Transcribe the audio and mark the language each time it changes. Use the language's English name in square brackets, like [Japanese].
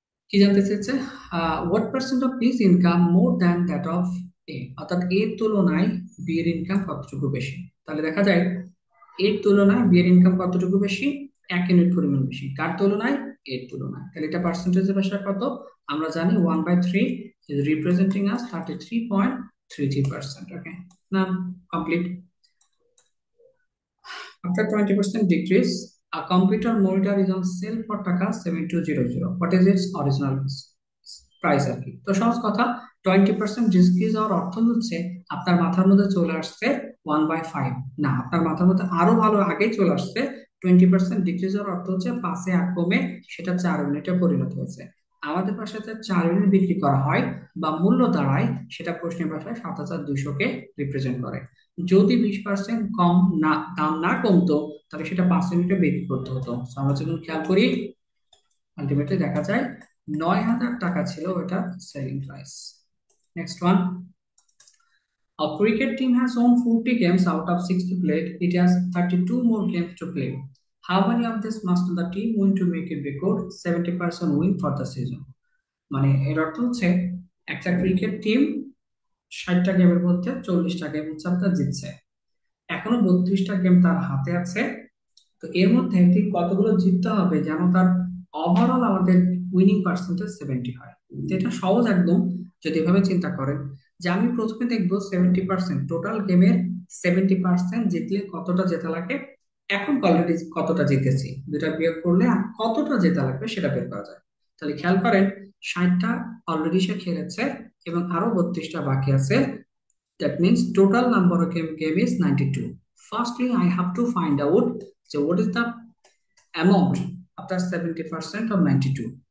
[Bangla] কি জানতে চেয়েছে? [English] what percent of B's income more than that of A, [Bangla] অর্থাৎ এর তুলনায় বি এর ইনকাম কতটুকু বেশি। তাহলে দেখা যায় এর তুলনায় বি এর ইনকাম কতটুকু বেশি? 1 ইউনিট পরিমাণ বেশি। কার তুলনায়? এর তুলনায়। তাহলে এটা পার্সেন্টেজের ভাষায় কত? আমরা জানি [English] 1/3 is representing as 33.33%. [Bangla] ওকে, না, complete. [English] After 20% decrease, a computer monitor is on sale for taka 7200. What is its original price আর কি? [Bangla] তো সহজ কথা, 20% ডিক্রিজ হওয়ার অর্থ হচ্ছে আপনার মাথার মধ্যে চলে আসছে 1/5। না, আপনার মাথার মধ্যে আরো ভালো আগেই চলে আসছে, 20% ডিক্রিজ হওয়ার অর্থ হচ্ছে 5-এ 1 কমে সেটা 4 ইউনিটে পরিণত হয়েছে। আমাদের পাশে যে 4 ইউনিট বিক্রি করা হয় বা মূল্য দাঁড়ায়, সেটা প্রশ্নের ভাষায় 7200-কে রিপ্রেজেন্ট করে। যদি 20% কম না, দাম না কমতো, তাহলে সেটা 5 ইউনিটে বিক্রি করতে হতো। So, আমরা যখন খেয়াল করি, আলটিমেটলি দেখা যায় 9000 টাকা ছিল ওটা selling price. [English] Next one, a cricket team has won 40 games out of 60 played. It has 32 more games to play. How many of this must the team win to make it record 70% win for the season? [Bangla] মানে এর অর্থ হচ্ছে একটা cricket team 60টা গেমের মধ্যে 40টা game হচ্ছে আপনার জিতছে, এখনো 32টা গেম তার হাতে আছে। তো এর মধ্যে ঠিক কতগুলো জিততে হবে যেন তার ওভারঅল আমাদের উইনিং পার্সেন্টেজ 70 হয়। তো এটা সহজ একদম, যদি এভাবে চিন্তা করেন যে আমি প্রথমে দেখবো 70%, টোটাল গেমের 70% জিতলে কতটা জেতা লাগে, এখন অলরেডি কতটা জিতেছি, দুটা বিয়োগ করলে আর কতটা জেতা লাগবে সেটা বের করা যায়। তাহলে খেয়াল করেন, 60টা অলরেডি সে খেলেছে এবং আরো 32টা বাকি আছে। [English] That means total number of game is 92. Firstly, I have to find out, so what is the amount after 70% of 92.